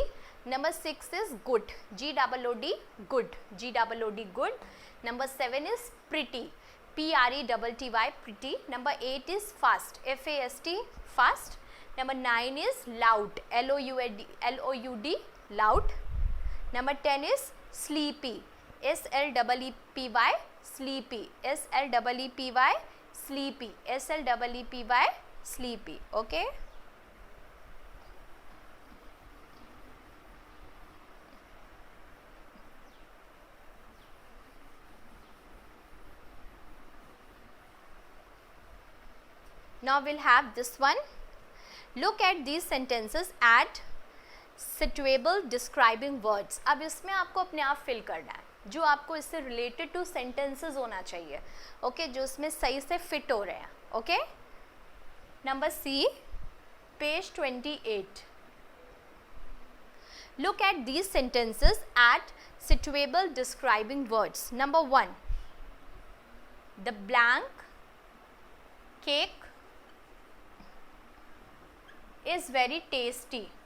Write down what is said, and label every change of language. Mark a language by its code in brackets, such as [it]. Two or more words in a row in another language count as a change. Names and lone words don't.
[en] Number 6 is good, G-O-O-D, good, G-O-O-D, good. Number 7 is pretty, P-R-E-T-T-Y, pretty. Number 8 is fast, F-A-S-T, fast. Number 9 is loud, L-O-U-D, loud. Number 10 is sleepy, S-L-E-E-P-Y, sleepy, S-L-E-E-P-Y, sleepy, S-L-E-E-P-Y, sleepy. Okay. Now we'll have this one. Look at these sentences, add suitable describing words. [hi] अब इसमें आपको अपने आप फिल करना है जो आपको इससे [en] related to sentences [hi] होना चाहिए. ओके, जो इसमें सही से फिट हो रहे हैं. [en] okay, number C, page 28. Look at these sentences, add suitable describing words. Number 1, the blank cake is very tasty.